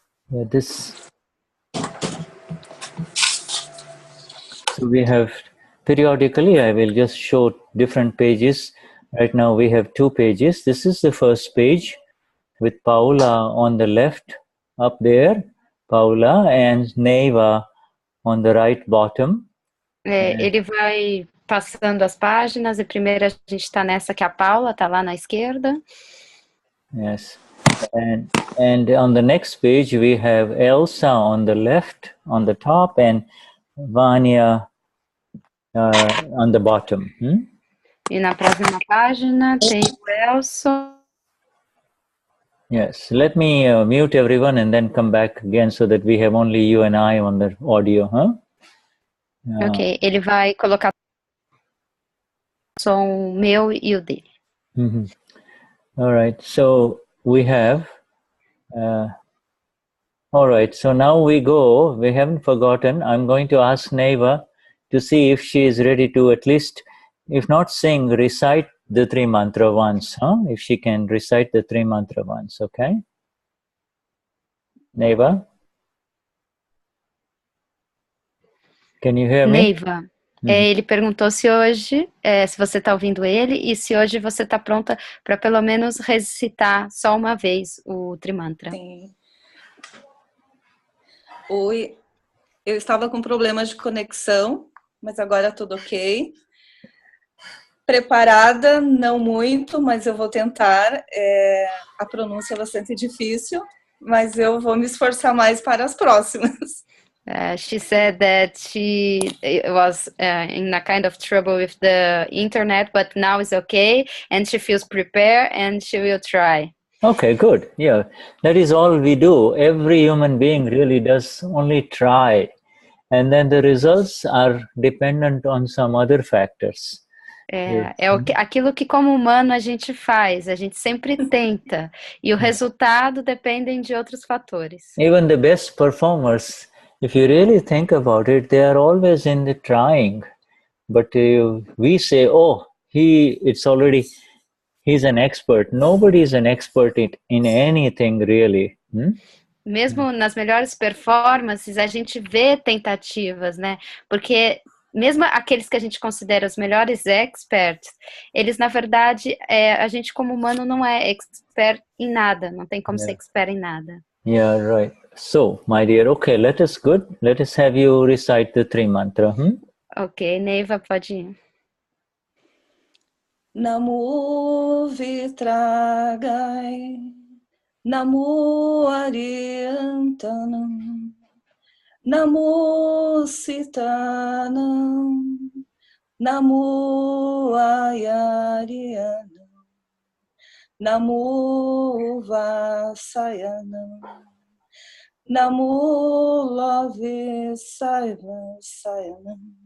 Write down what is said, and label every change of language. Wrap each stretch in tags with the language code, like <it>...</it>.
<en>Yeah, so we have periodically, I will just show different pages. Right now we have 2 pages. This is the first page with Paula on the left up there, Paula, and Neva on the right bottom.</en> <pt>Ele vai passando as páginas, e primeiro a gente está nessa que a Paula está lá na esquerda.</pt> <en>Yes. And on the next page we have Elsa on the left, on the top, and Vanya on the bottom.</en> <pt>E na próxima página tem o Elson.</pt> <en>Yes. Let me mute everyone and then come back again so that we have only you and I on the audio.</en> <pt>Ok, ele vai colocar o som meu e o dele.</pt> <en>All right. So we have... all right, so now we go. We haven't forgotten. I'm going to ask Neva to see if she is ready to at least, if not sing, recite the 3 mantra once. If she can recite the 3 mantra once, okay? Neva? Can you hear me?</en> <pt>Neiva, ele perguntou se hoje, se você está ouvindo ele, e se hoje você está pronta para pelo menos recitar só uma vez o Trimantra. Sim. Oi, eu estava com problemas de conexão, mas agora tudo ok. Preparada, não muito, mas eu vou tentar. A pronúncia é bastante difícil, mas eu vou me esforçar mais para as próximas.</pt> <en>She said that she was in a kind of trouble with the internet, but now it's okay, and she feels prepared, and she will try. Okay, good. Yeah, that is all we do. Every human being really does only try, and then the results are dependent on some other factors.</en> <pt>Aquilo que como humano a gente faz, a gente sempre tenta, e o resultado dependem de outros fatores.</pt> <en>Even the best performers, if you really think about it, they are always in the trying. But we say, oh, he's an expert. Nobody is an expert in anything really.</en> <pt>Mesmo nas melhores performances, a gente vê tentativas, né? Porque mesmo aqueles que a gente considera os melhores experts, eles, na verdade, a gente como humano não é expert em nada, não tem como ser expert em nada.</pt> <en>Yeah, right. So, my dear, okay, let us have you recite the three mantra.</en> <pt>Ok, Neiva, pode ir.</pt> <pra>Namo Vitragai, Namo Ariantanam, Namo Sitanam, Namo Ayarianam, Namo Vasayanam, Namo Love Sayanam,</pra>